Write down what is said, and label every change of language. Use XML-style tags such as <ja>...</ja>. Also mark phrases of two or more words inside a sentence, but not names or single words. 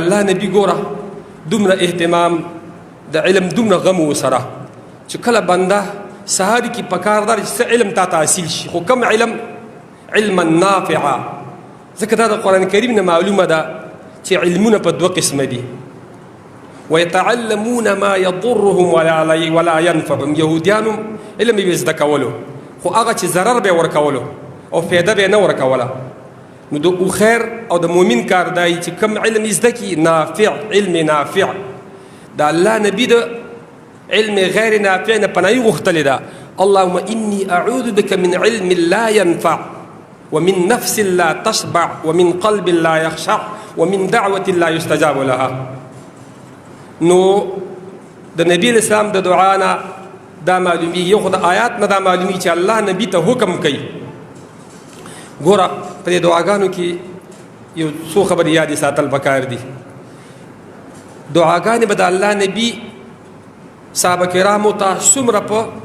<ps>الله نبي ګوره دومره اهتمام د علم دومره غم ورسره چې کله بنده سهار کې پکار ده چې علم تا ته حاصل شي خو کم علم</ps> <ar>علما نافعا</ar> <ps>ځکه دا د قرآن کریم نه معلومه ده چې علمونه په دوه قسمه دي</ps> <ar>ويتعلمون ما يضرهم ولا ينفعهم</ar> <ps>يهوديانو علم یې زده کولو خو هغه چې ضرر به ورکولو او فایده به نه ورکوله نو د خیر او د مؤمن کار دی چې کم علم زده کی نافع علم نافع د الله نبی د علم غیر نافع نه پناهي غوښتلې</ps> <ar>ده اللهم اني اعوذ بك من علم لا ينفع ومن نفس لا تشبع ومن قلب لا يخشع ومن دعوة لا يستجاب لها</ar> <ps>نو د نبی اسلام د دعا نه دا معلومي یو خو د آیات نه دا معلومي چې الله نبی ته حکم کوي ګوره په دې دعاګانو کې یو څو خبرې یادې ساتل پکار دي دعاګانې به د الله نبی صحابه کرامو ته څومره په</ps>